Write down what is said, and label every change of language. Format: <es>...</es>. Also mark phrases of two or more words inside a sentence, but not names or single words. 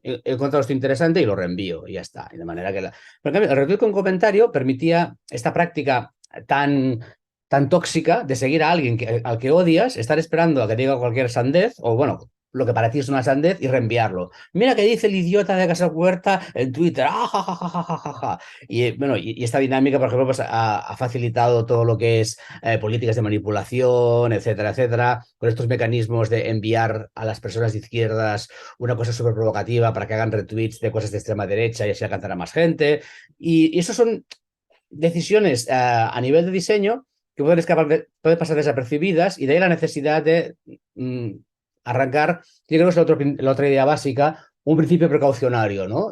<es>He encontrado esto interesante y lo reenvío y ya está. Y de manera que Pero en cambio, el retweet con comentario permitía esta práctica tan tóxica de seguir a alguien al que odias, estar esperando a que diga cualquier sandez, o bueno, lo que para ti es una sandez, y reenviarlo. Mira qué dice el idiota de Casa Huerta en Twitter. ¡Ah, ja, ja, ja, ja, ja, ja! Y bueno, y esta dinámica, por ejemplo, pues, ha facilitado todo lo que es políticas de manipulación, etcétera, etcétera, con estos mecanismos de enviar a las personas de izquierdas una cosa súper provocativa para que hagan retweets de cosas de extrema derecha y así alcanzar a más gente. Y eso son decisiones a nivel de diseño que pueden pasar desapercibidas y de ahí la necesidad de arrancar, yo creo que es la otra idea básica, un principio precaucionario, ¿no?</es>